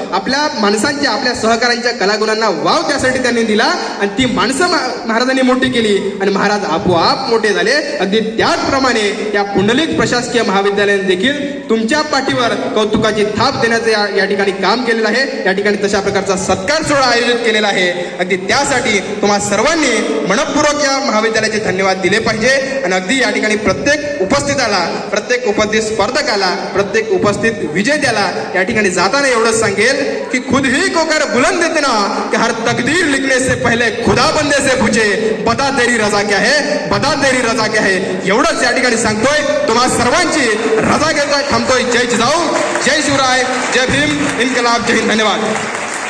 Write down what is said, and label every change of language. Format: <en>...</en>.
<mr>आपल्या माणसांच्या, आपल्या सहकाऱ्यांच्या कलागुणांना वाव त्यासाठी त्यांनी दिला, आणि ती माणसं महाराजांनी मोठी केली, आणि महाराज आपोआप मोठे झाले. अगदी त्याचप्रमाणे या पुंडलिक प्रशासकीय महाविद्यालयाने देखील तुमच्या पाठीवर कौतुकाची थाप देण्याचं या ठिकाणी काम केलेलं आहे. या ठिकाणी तशा प्रकारचा सत्कार सोहळा आयोजित केलेला आहे. अगदी त्यासाठी तुम्हा सर्वांनी मनपूर्वक या महाविद्यालयाचे धन्यवाद दिले पाहिजे. आणि अगदी या ठिकाणी प्रत्येक उपस्थिताला, प्रत्येक उपस्थित स्पर्धकाला, प्रत्येक उपस्थित विजेत्याला या ठिकाणी जाताना एवढंच सांगेल की</mr> <hi>खुद ही को कर बुलंद इतना कि हर तकदीर लिखने से पहले खुदा बंदे से पूछे बता तेरी रजा क्या है, बता तेरी रजा क्या है.</hi> <mr>एवढंच या ठिकाणी सांगतोय. तुम्हा सर्वांची रजा घेतोय, थांबतोय. जय जिजाऊ, जय शिवराय, जय भीम, इन्कलाब, जय हिंद. धन्यवाद.</mr>